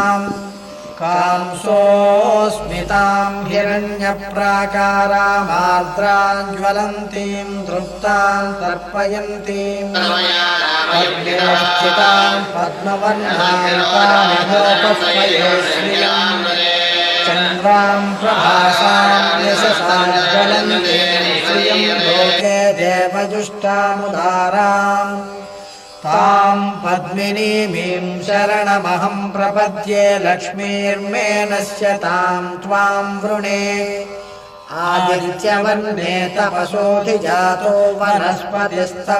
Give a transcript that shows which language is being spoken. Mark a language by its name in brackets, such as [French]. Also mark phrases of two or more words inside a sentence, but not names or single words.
[Sanskrit] ಕಾಂಸೋಸ್ಮಿತಾಂ ಹಿರಣ್ಯಪ್ರಾಕಾರಾಮಾರ್ದ್ರಾಂಜ್ವಲಂತೀಂ ತೃಪ್ತಾಂ ತರ್ಪಯಂತೀಂ ಪದ್ಮಸ್ಥಿತಾಂ ಪದ್ಮವರ್ಣಾಂ ಕಾಮಿನೋಪಸ್ಮಯೇ ಶ್ರಿಯಾಂ ಚಂದ್ರಾಂ ಪ್ರಭಾಸಾಂ ಯಶಸಾಜ್ವಲಂತೀಂ ಶ್ರಿಯಂ ಲೋಕೆ ದೇವಜುಷ್ಟಾಮುದಾರಾಂ ತಾಂ ಪದ್ಮಿನೀಮೀಂ ಶರಣಮಹಂ ಪ್ರಪದ್ಯೆ ಲಕ್ಷ್ಮೀರ್ಮೇ ನಶ್ಯತಾಂ ತ್ವಾಂ ವೃಣೇ आदित्यवर्णे तपसोऽधिजातो वनस्पतिस्तव